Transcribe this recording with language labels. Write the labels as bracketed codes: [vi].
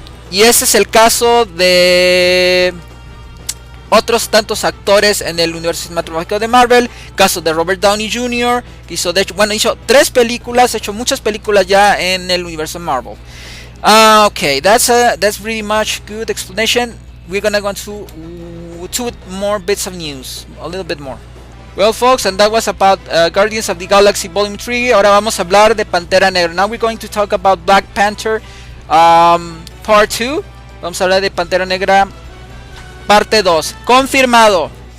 [es] Y ese es el caso de otros tantos actores en el universo cinematográfico de Marvel. Caso de Robert Downey Jr., que hizo hizo 3 películas, ha hecho muchas películas ya en el universo Marvel. [en] Okay, that's pretty much good explanation. We're gonna go to 2 more bits of news, a little bit more. Well, folks, and that was about Guardians of the Galaxy Volume 3. [es] Ahora vamos a hablar de Pantera Negra. [en] Now we're going to talk about Black Panther Part 2. [es] Vamos a hablar de Pantera Negra Parte 2. Confirmado.